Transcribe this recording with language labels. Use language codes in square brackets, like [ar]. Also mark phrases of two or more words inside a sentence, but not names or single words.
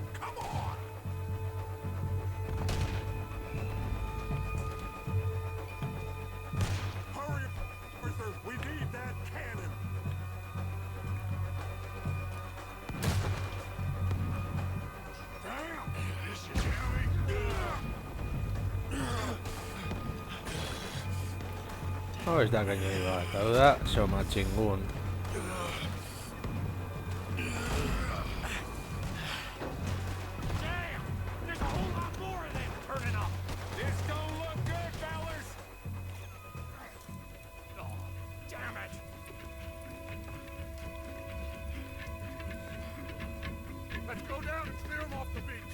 [en] Come on. Hurry, Arthur. We need that cannon. Damn, this is heavy. [eu] Hau ez da gaineri bat, hau da Soma txingun. [en] Damn! There's a whole lot more of them turning up! This don't look good, fellas! Oh, damn it! Let's go down and clear them off the beach.